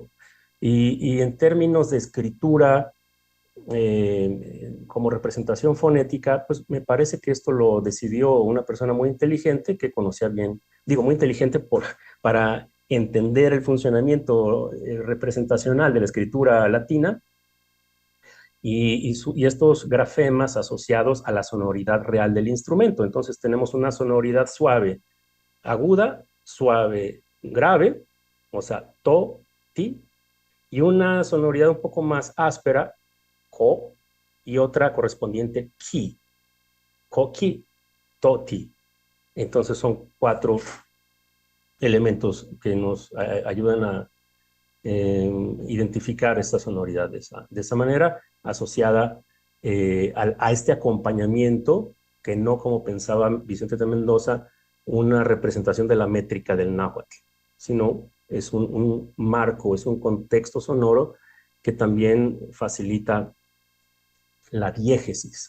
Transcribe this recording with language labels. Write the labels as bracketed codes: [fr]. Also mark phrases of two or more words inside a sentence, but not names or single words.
[es] Y en términos de escritura, como representación fonética, pues me parece que esto lo decidió una persona muy inteligente que conocía bien, digo muy inteligente para entender el funcionamiento representacional de la escritura latina y estos grafemas asociados a la sonoridad real del instrumento. Entonces tenemos una sonoridad suave, aguda, suave, grave, o sea, to, ti, y una sonoridad un poco más áspera, ko, y otra correspondiente ki, ko, ki, to, ti. Entonces son 4 elementos que nos ayudan a identificar esta sonoridad de esa manera, asociada a este acompañamiento, que no, como pensaba Vicente de Mendoza, una representación de la métrica del náhuatl, sino es un marco, es un contexto sonoro que también facilita la diégesis.